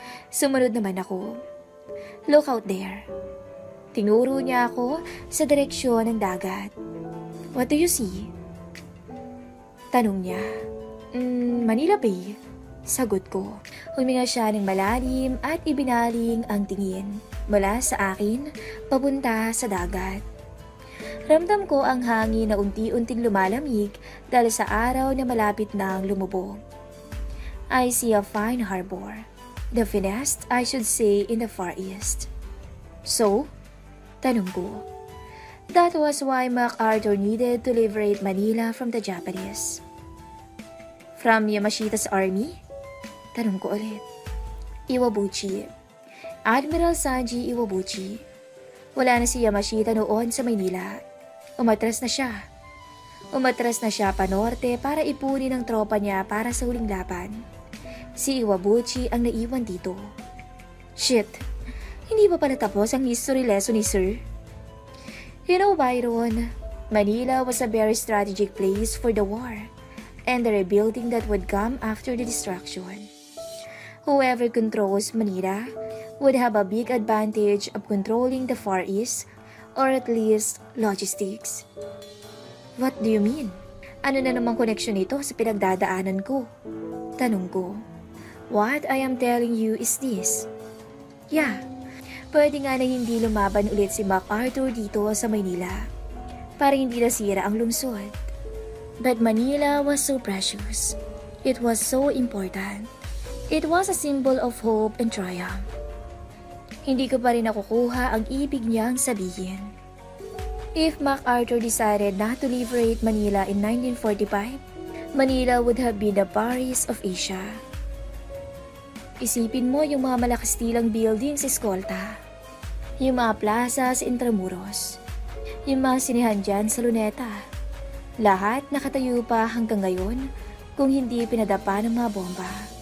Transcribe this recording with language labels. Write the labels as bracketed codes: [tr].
[tl] Sumunod naman ako. [en] Look out there. [tl] Tinuro niya ako sa direksyon ng dagat. [en] What do you see? [tl] Tanong niya. Manila Bay. Sagot ko. Huminga siya ng malalim at ibinaling ang tingin mula sa akin papunta sa dagat. Ramdam ko ang hangin na unti-unting lumalamig dahil sa araw na malapit nang lumubog. [en] I see a fine harbor. The finest, I should say, in the Far East. So? [tl] Tanong ko. [en] That was why MacArthur needed to liberate Manila from the Japanese. From Yamashita's army? [tl] Tanong ko ulit. [en] Iwabuchi. [tl] Admiral Sanji Iwabuchi. Wala na si Yamashita noon sa Maynila. Umatras na siya. Umatras na siya panorte para ipunin ang tropa niya para sa huling laban. Si Iwabuchi ang naiwan dito. Shit! Hindi pa pala tapos ang history lesson ni Sir? [en] You know, Byron, Manila was a very strategic place for the war and the rebuilding that would come after the destruction. Whoever controls Manila would have a big advantage of controlling the Far East, or at least logistics. What do you mean? [tl] Ano na namang koneksyon nito sa pinagdadaanan ko? Tanong ko. [en] What I am telling you is this. [tl] Yeah, pwede nga na hindi lumaban ulit si MacArthur dito sa Maynila para hindi nasira ang lungsod. [en] But Manila was so precious. It was so important. It was a symbol of hope and triumph. [tl] Hindi ko pa rin nakukuha ang ibig niyang sabihin. [en] If MacArthur decided not to liberate Manila in 1945, Manila would have been the Paris of Asia. [tl] Isipin mo yung mga malakas tilang buildings sa Escolta, yung mga plaza sa Intramuros, yung mga sinihan dyan sa Luneta. Lahat nakatayo pa hanggang ngayon kung hindi pinadapa ng mga bomba.